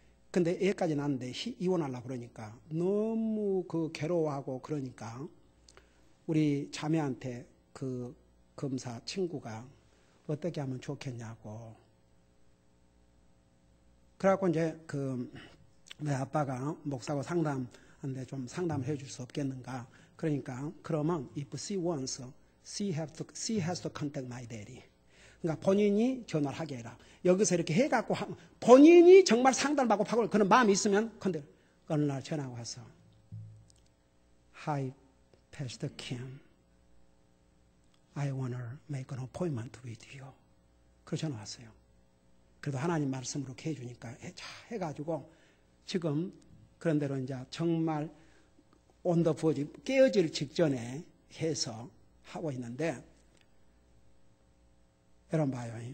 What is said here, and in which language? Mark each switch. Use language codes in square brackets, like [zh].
[ko] 근데 애까지 낳았는데 이혼하려고 그러니까 너무 괴로워하고 그러니까 우리 자매한테 그 검사 친구가 어떻게 하면 좋겠냐고. 그래갖고 이제 내 아빠가 목사고 상담하는데 좀 상담을 해줄 수 없겠는가. 그러니까 그러면 [en] if she wants, she has to contact my daddy. [ko] 그러니까 본인이 전화를 하게 해라. 여기서 이렇게 해갖고 본인이 정말 상담을 받고 파고 그런 마음이 있으면 근데 어느 날 전화가 와서 [en] Hi, Pastor Kim. I want to make an appointment with you. [ko] 그래서 전화 왔어요. 그래도 하나님 말씀으로 해주니까 해가지고 지금 그런 대로 이제 정말 [en] on the verge [ko] 깨어질 직전에 해서 하고 있는데 여러분 봐요.